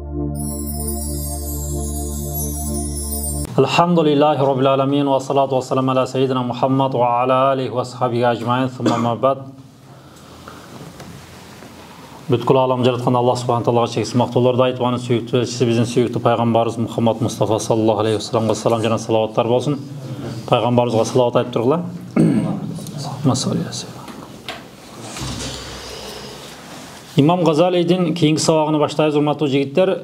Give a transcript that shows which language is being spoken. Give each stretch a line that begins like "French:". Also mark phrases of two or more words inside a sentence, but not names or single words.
Arabic: الحمد لله رب العالمين والصلاة والسلام على سيدنا محمد وعلى آله وصحبه أجمعين ثم أما بعد.
Kazakh: Бүткіл алам жаратқан Аллах Субхана Тағалаға шексіз мақтауларды айтып, оның сүйікті елшісі біздің сүйікті пайғамбарымыз Мұхаммад Мұстафа
Arabic: صلى الله عليه وسلم
Kazakh: салам және салауаттар болсын. Пайғамбарымызға салауат айтып тұрғыла. Имам Ғазалидің кейінгі сабағын
Kyrgyz: баштайыз, урматтуу
Kazakh: жігіттер.